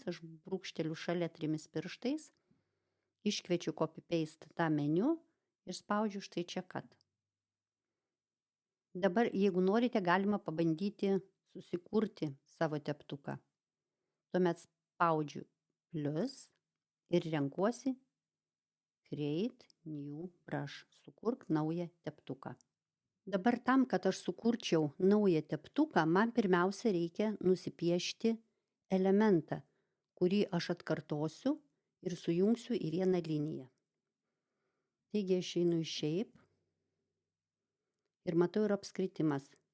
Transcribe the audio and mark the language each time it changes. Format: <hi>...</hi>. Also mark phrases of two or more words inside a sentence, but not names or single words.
<lt>Aš brūkšteliu šalia 3 pirštais, iškviečiu copy-paste tą meniu ir spaudžiu štai čia cut. Dabar, jeigu norite, galima pabandyti susikurti savo teptuką. Tuomet spaudžiu plus ir renkuosi</lt> <en>create new brush,</en> <lt>sukurk naują teptuką. Dabar tam, kad aš sukurčiau naują teptuką, man pirmiausia reikia nusipiešti elementą, kurį aš atkartosiu ir sujungsiu į vieną liniją. Taigi aš einu į shape ir matau ir apskritimas.</lt>